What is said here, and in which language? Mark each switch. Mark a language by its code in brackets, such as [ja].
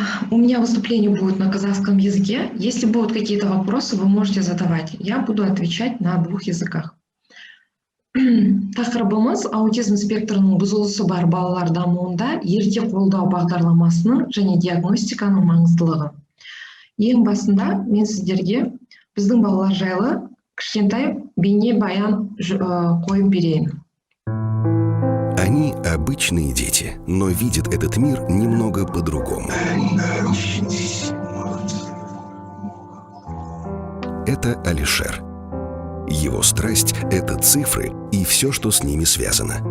[ru] У меня выступление будет на казахском языке. Если будут какие-то вопросы, вы можете задавать. Я буду отвечать на 2 языках. [kk] Тақырыбымыз аутизм спектрінің бұзылысы бар балалар дамуында ерте қолдау бағдарламасының және диагностиканың маңыздылығы. Ең басында мен сіздерге біздің балалар жайлы кішкентай бейнебаян қойып берейін. [ru] Они обычные дети, но видят этот мир немного по-другому. Это Алишер. Его страсть – это цифры и все, что с ними связано.